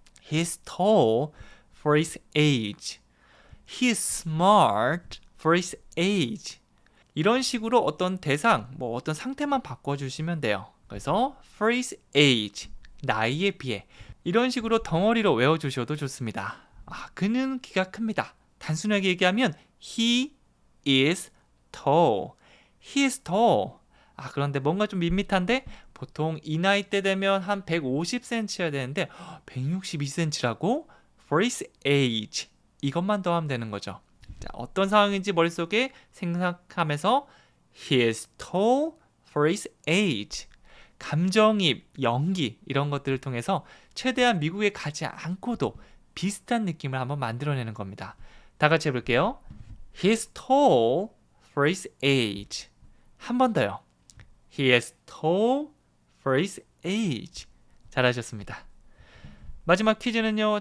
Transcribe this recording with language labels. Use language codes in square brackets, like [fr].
[en] He's tall for his age. He's smart for his age. [ko] 이런 식으로 어떤 대상, 뭐 어떤 상태만 바꿔주시면 돼요. 그래서 for his age, 나이에 비해 이런 식으로 덩어리로 외워주셔도 좋습니다. 아, 그는 키가 큽니다. 단순하게 얘기하면 he is tall. [en] He is tall. [ko] 아, 그런데 뭔가 좀 밋밋한데 보통 이 나이 때 되면 한 150cm여야 되는데 162cm라고? [en] For his age. [ko] 이것만 더하면 되는 거죠. 자, 어떤 상황인지 머릿속에 생각하면서 [en] He is tall for his age. [ko] 감정이입, 연기 이런 것들을 통해서 최대한 미국에 가지 않고도 비슷한 느낌을 한번 만들어내는 겁니다. 다 같이 해볼게요. [en] He is tall for his age. [ko] 한 번 더요. [en] He is tall for his age. [ko] 잘하셨습니다. 마지막 퀴즈는요.